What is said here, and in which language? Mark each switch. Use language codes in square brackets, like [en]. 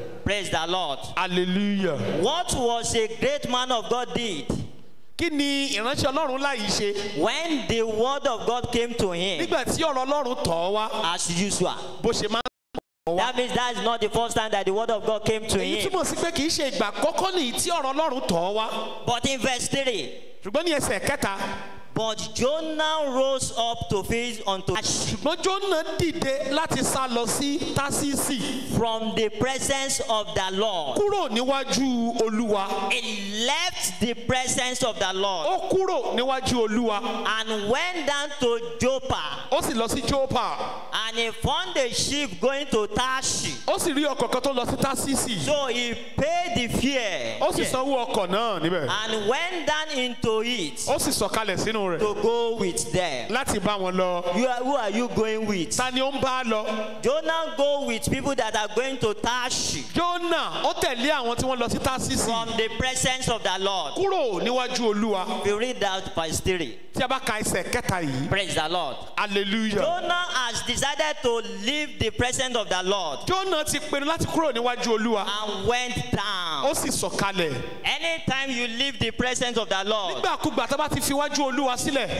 [en] Praise the Lord. hallelujah. What was a great man of God did [yo] kí ni ìránṣẹ́ Ọlọ́run láyìí ṣe [en] when the word of God came to him [yo] nígbà tí ọ̀rọ̀ Ọlọ́run tọ̀ ọ́ wá [en] as usual? [yo] bó ṣe máa ń [en] That means that is not the first time that the word of God came to [yo] èyí [en] him. [yo] túmọ̀ sí pé kì í ṣe ìgbà àkọ́kọ́ nìyí tí ọ̀rọ̀ Ọlọ́run tọ̀ ọ́ wá [en] But in verse 3, [yo] ṣùgbọ́n ní ẹsẹ̀ kẹta [en] but Jonah rose up to face unto [yo] ṣùgbọ́n Jónà dìde láti sá lọ sí Tásísì [en] from the presence of the Lord. [yo] kúrò níwájú Olúwa [en] He left the presence of the Lord [yo] ó kúrò níwájú Olúwa [en] and went down to Joppa, [yo] ó sì lọ sí Jópa [en] and he found a ship going to Tarshish. [yo] ó sì rí ọkọ̀ kan tó lọ sí Tásísì [en] So he paid the fare [yo] ó sì sanwó ọkọ̀ náà níbẹ̀ [en] and went down into it. [yo] ó sì sọ̀kalẹ̀ sínú nínú rẹ̀ [en] to go with them. [yo] láti bá wọn lọ. [en] Who are you going with? [yo] Ta ni ó ń bá lọ? [en] Jonah go with people that are going to Tarshish [yo] Jónà ó tẹ̀lé àwọn tí wọ́n lọ sí Tásísì [en] from the presence of the Lord. [yo] kúrò níwájú Olúwa. [en] We read that verse 3. [yo] Tí a bá ka ẹsẹ̀ kẹta yìí, [en] Praise the Lord. hallelujah. Jonah has decided to leave the presence of the Lord [yo] Jónà ti pinnu láti kúrò níwájú Olúwa. [en] and went down. [yo] Ó sì sọ̀kalẹ̀. [en] Anytime you leave the presence of the Lord, [yo] Nígbàkúgbà tá bá ti fi wájú Olúwa sílẹ̀,